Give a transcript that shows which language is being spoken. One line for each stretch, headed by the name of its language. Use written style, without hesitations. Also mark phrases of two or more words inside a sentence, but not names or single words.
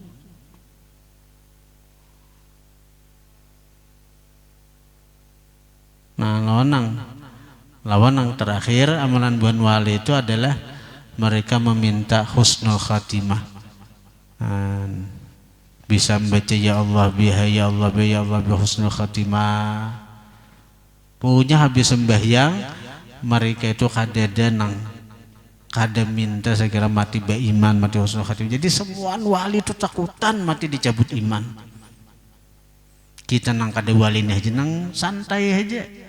Banjar: Nah lawanang terakhir amalan buan wali itu adalah mereka meminta
Arabic: حسن الخاتمة.
Banjar: Bisa membaca
Arabic: يا الله بها يا الله بها يا الله بها حسن الخاتمة.
Banjar: Punya habis sembahyang mereka itu kada minta saya kira mati beriman, mati
Arabic: حسن الخاتمة.
Banjar: Jadi semua wali itu takutan mati dicabut iman. Kita nang kada wali nih aja nang santai aja.